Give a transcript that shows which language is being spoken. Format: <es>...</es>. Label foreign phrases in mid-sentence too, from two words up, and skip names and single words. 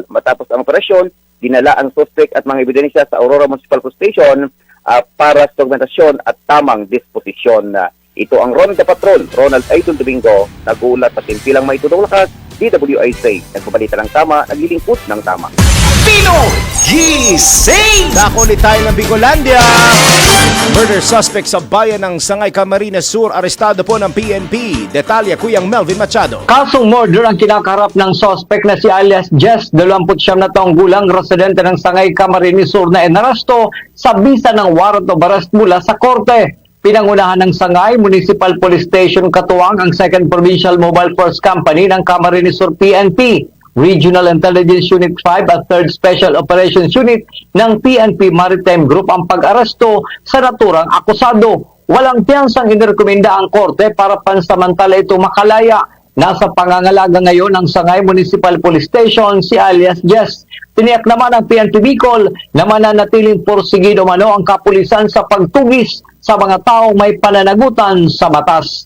<tl>Matapos ang operasyon, dinala ang suspect at mga ebidensya sa Aurora Municipal Police Station para sa dokumentasyon at tamang disposisyon. Ito ang Ronald Patrol, Ronald Idol Domingo, nag-uulat sa Timpilang May Tudong Lakas, DWIC, nagpabalita ng tama, naglilingkod ng tama. Pino Gising! Dako ulit tayo ng Bicolandia. Murder suspect sa bayan ng Sangay, Camarines Sur, arestado po ng PNP. Detalye, Kuyang Melvin Machado. Kasong murder ang kinakaharap ng suspect na si alias Jess, 29 na taong gulang, residente ng Sangay, Camarines Sur na inaresto sa bisa ng</tl> <en>warrant of arrest</en> <tl>mula sa korte. Pinangunahan ng Sangay Municipal Police Station katuwang ang 2nd Provincial Mobile Force Company ng Camarines Sur PNP, Regional Intelligence Unit 5 at 3rd Special Operations Unit ng PNP Maritime Group ang pag-aresto sa naturang akusado. Walang piyansang inirekomenda ang korte para pansamantala ito makalaya. Nasa pangangalaga ngayon ng Sangay Municipal Police Station si alias Jess. Tiniyak naman ng PNP Bicol na mananatiling porsigido mano ang kapulisan sa pagtugis sa mga taong may pananagutan sa batas.</tl>